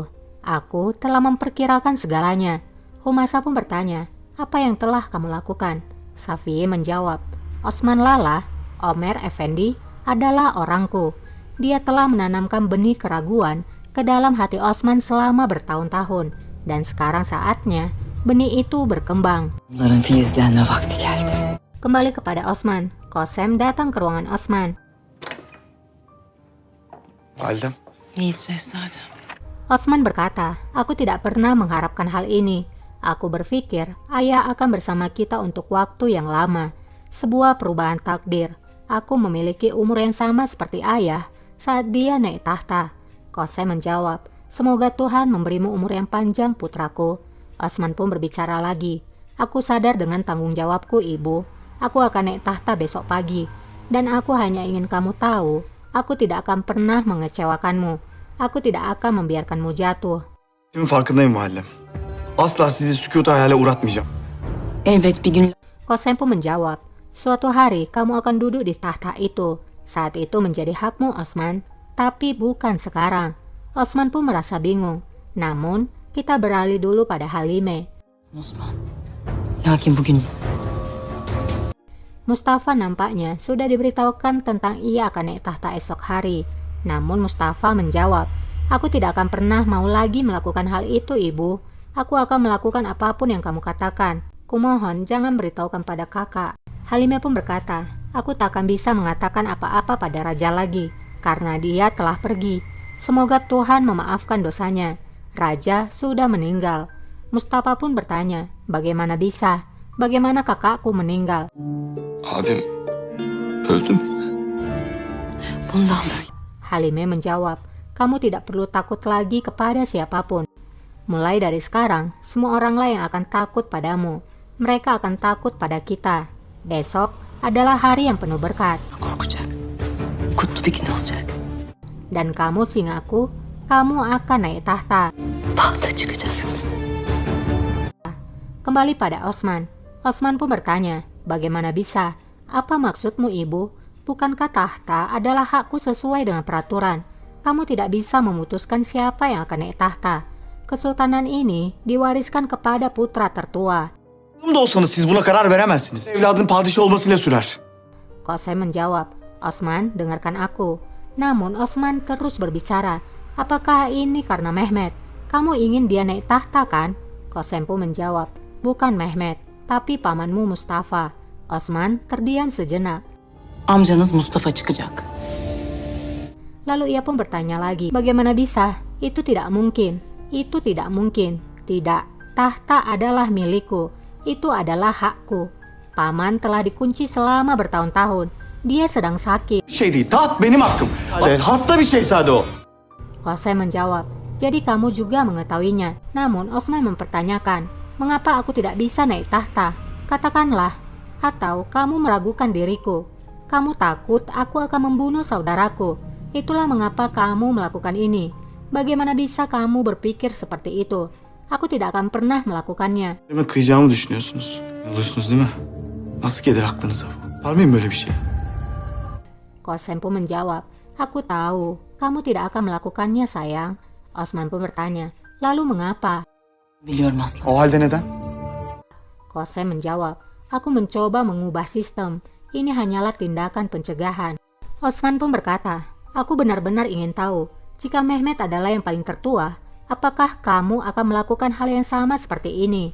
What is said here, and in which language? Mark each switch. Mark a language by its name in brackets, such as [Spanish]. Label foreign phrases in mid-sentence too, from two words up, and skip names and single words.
[Indonesian] Aku telah memperkirakan segalanya. Humasa pun bertanya, apa yang telah kamu lakukan? Safiye menjawab, Osman Lala, Omer Effendi, adalah orangku. Dia telah menanamkan benih keraguan ke dalam hati Osman selama bertahun-tahun. Dan sekarang saatnya benih itu berkembang. [Turkish] Bunların filizlenme vakti geldi. [Indonesian] Kembali kepada Osman, Qasem datang ke ruangan Osman. [Turkish] Validem. Yiğit şehzadem. [Indonesian] Osman berkata, aku tidak pernah mengharapkan hal ini. Aku berpikir ayah akan bersama kita untuk waktu yang lama. Sebuah perubahan takdir. Aku memiliki umur yang sama seperti ayah saat dia naik tahta. Qasem menjawab, semoga Tuhan memberimu umur yang panjang putraku. Osman pun berbicara lagi. Aku sadar dengan tanggung jawabku, Ibu. Aku akan naik tahta besok pagi. Dan aku hanya ingin kamu tahu, aku tidak akan pernah mengecewakanmu. Aku tidak akan membiarkanmu jatuh. [Turkish] Şimdi farkındayım validem. Asla sizi sükutu hayale uğratmayacağım. Elbet bir gün [Indonesian] Qasem pun menjawab, suatu hari kamu akan duduk di tahta itu. Saat itu menjadi hakmu, Osman. Tapi bukan sekarang. Osman pun merasa bingung. Namun, kita beralih dulu pada Halime. [Turkish] Osman. Lakin bugün [Indonesian] Mustafa nampaknya sudah diberitahukan tentang ia akan naik tahta esok hari. Namun Mustafa menjawab, aku tidak akan pernah mau lagi melakukan hal itu, Ibu. Aku akan melakukan apapun yang kamu katakan. Kumohon jangan beritahukan pada kakak. Halime pun berkata, aku tak akan bisa mengatakan apa-apa pada raja lagi, karena dia telah pergi. Semoga Tuhan memaafkan dosanya. Raja sudah meninggal. Mustafa pun bertanya, bagaimana bisa? Bagaimana kakakku meninggal? [Turkish] Abim öldü mü? bundan böyle. [Indonesian] Halime menjawab, kamu tidak perlu takut lagi kepada siapapun. Mulai dari sekarang, semua oranglah yang akan takut padamu. Mereka akan takut pada kita. Besok adalah hari yang penuh berkat. [Turkish] Korkacak. Kutlu bir gün olacak. [Indonesian] Dan kamu singaku, kamu akan naik tahta. [Turkish] Tahta çıkacaksın. [Indonesian] Kembali pada Osman. Osman pun bertanya, bagaimana bisa? Apa maksudmu, Ibu? Bukankah tahta adalah hakku sesuai dengan peraturan? Kamu tidak bisa memutuskan siapa yang akan naik tahta. Kesultanan ini diwariskan kepada putra tertua. [Turkish] Da olsanız siz buna karar veremezsiniz. Evladın padişah olmasıyla sürer. [Indonesian] Qasem menjawab, Osman, dengarkan aku. Namun Osman terus berbicara, apakah ini karena Mehmet? Kamu ingin dia naik tahta kan? Qasem pun menjawab, bukan Mehmet, tapi pamanmu Mustafa. Osman terdiam sejenak. [Turkish] Amcanız Mustafa çıkacak. [Indonesian] Lalu ia pun bertanya lagi, bagaimana bisa? Itu tidak mungkin. Itu tidak mungkin. Tidak, tahta adalah milikku. Itu adalah hakku. Paman telah dikunci selama bertahun-tahun. Dia sedang sakit. [Turkish] Bir şey değil. Taht benim hakkım. Hasta bir şehzade o. [Indonesian] Qasem menjawab, jadi kamu juga mengetahuinya. Namun Osman mempertanyakan, mengapa aku tidak bisa naik tahta? Katakanlah, atau kamu meragukan diriku. Kamu takut aku akan membunuh saudaraku. Itulah mengapa kamu melakukan ini. Bagaimana bisa kamu berpikir seperti itu? Aku tidak akan pernah melakukannya. [Turkish] Elime kıyacağımı düşünüyorsunuz. Yanılıyorsunuz değil mi? Nasıl gelir aklınıza bu? Var mıyım böyle bir şey? [Indonesian] Qasem pun menjawab, aku tahu, kamu tidak akan melakukannya sayang. Osman pun bertanya, lalu mengapa? [Turkish] Biliyorum aslan. O halde neden? [Indonesian] Qasem menjawab, aku mencoba mengubah sistem. Ini hanyalah tindakan pencegahan. Osman pun berkata, aku benar-benar ingin tahu, jika Mehmet adalah yang paling tertua, apakah kamu akan melakukan hal yang sama seperti ini?